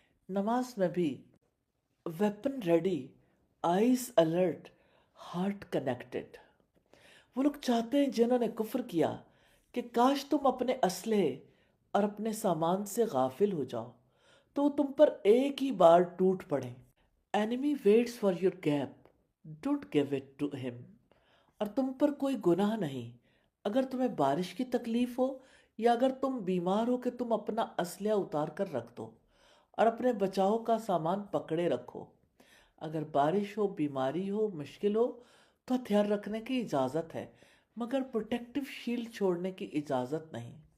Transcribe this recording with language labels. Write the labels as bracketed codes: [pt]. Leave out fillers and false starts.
[ur] نماز میں بھی [en] Weapon ready, eyes alert, heart connected. [ur] وہ لوگ چاہتے ہیں جنہوں نے کفر کیا کہ کاش تم اپنے اسلحے اور اپنے سامان سے غافل ہو جاؤ تو وہ تم پر ایک ہی بار ٹوٹ پڑیں. [en] Enemy waits for your gap, don't give it to him. [ur] اور تم پر کوئی گناہ نہیں اگر تمہیں بارش کی تکلیف ہو یا اگر تم بیمار ہو کہ تم اپنا اسلحہ اتار کر رکھ دو اور اپنے بچاؤ کا سامان پکڑے رکھو. اگر بارش ہو، بیماری ہو، مشکل ہو تو ہتھیار رکھنے کی اجازت ہے، مگر پروٹیکٹیو شیلڈ چھوڑنے کی اجازت نہیں.